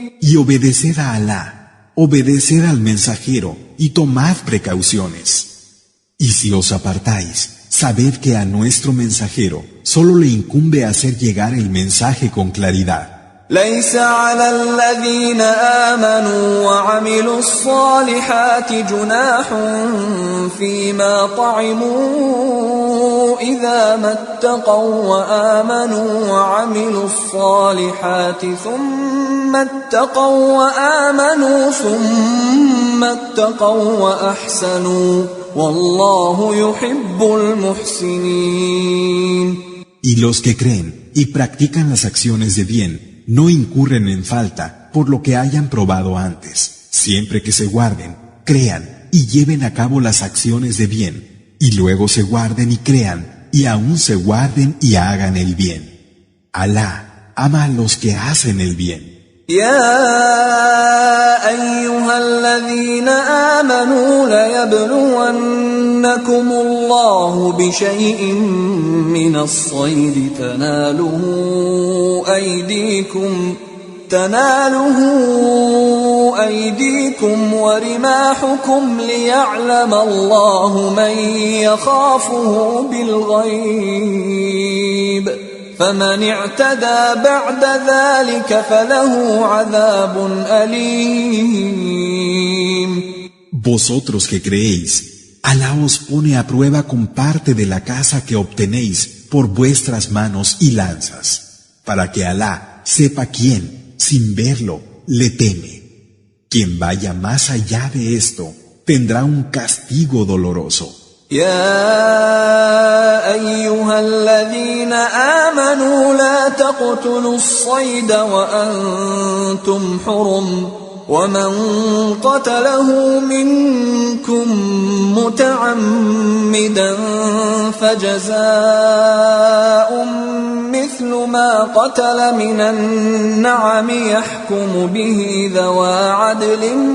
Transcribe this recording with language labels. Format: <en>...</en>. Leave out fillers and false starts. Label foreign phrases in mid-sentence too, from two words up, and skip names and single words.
<es>Y obedeced a Alá, obedeced al mensajero y tomad precauciones. Y si os apartáis, sabed que a nuestro mensajero solo le incumbe hacer llegar el mensaje con claridad.</es> <ar>ليس على الذين آمنوا وعملوا الصالحات جناح فيما طعموا إذا ما اتقوا وآمنوا وعملوا الصالحات ثم اتقوا وأحسنوا والله يحب المحسنين.</ar> <es>Y los que creen y practican las acciones de bien no incurren en falta por lo que hayan probado antes, siempre que se guarden, crean y lleven a cabo las acciones de bien, y luego se guarden y crean, y aún se guarden y hagan el bien. Alá ama a los que hacen el bien.</es> <ar>يا أيها الذين آمنوا ليبلونكم الله بشيء من الصيد تناله أيديكم ورماحكم ليعلم الله من يخافه بالغيب فمن اعتدى بعد ذلك فله عذاب أليم.</ar> <es>Vosotros que creéis, Alá os pone a prueba con parte de la casa que obtenéis por vuestras manos y lanzas, para que Alá sepa quién, sin verlo, le teme. Quien vaya más allá de esto, tendrá un castigo doloroso.</es> <ar>يا أيها الذين آمنوا لا تقتلوا الصيد وأنتم حرم ومن قتله منكم متعمدا فجزاء مثل ما قتل من النعم يحكم به ذوى عدل</ar>